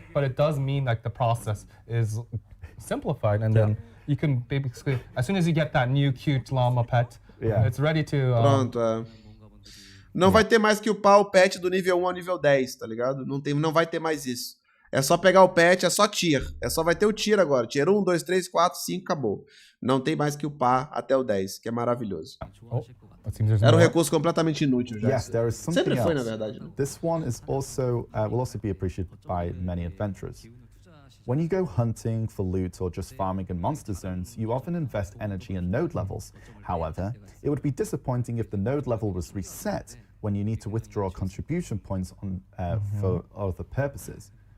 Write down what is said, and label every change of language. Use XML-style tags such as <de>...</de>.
<en>But it does mean like the process is simplified, and then you can basically, as soon as you get that new cute llama pet, it's ready to.</en> <pt>Pronto, Não vai ter mais que upar o pet do nível 1 ao nível 10, tá ligado? Não vai ter mais isso. É só pegar o pet, é só tier. Vai ter o tier agora. Tier 1, 2, 3, 4, 5, acabou. Não tem mais que upar até o 10, que é maravilhoso. Era um recurso completamente inútil já.</pt> <en>Yes, there is something</en> <pt>Sempre foi,</pt> <en>else.</en> <pt>na verdade. Né?</pt> <en>This one is also will also be appreciated by many adventurers. When you go hunting for loot or just farming in monster zones, you often invest energy in node levels. However, it would be disappointing if the node level was reset when you need to withdraw contribution points for other purposes.</en>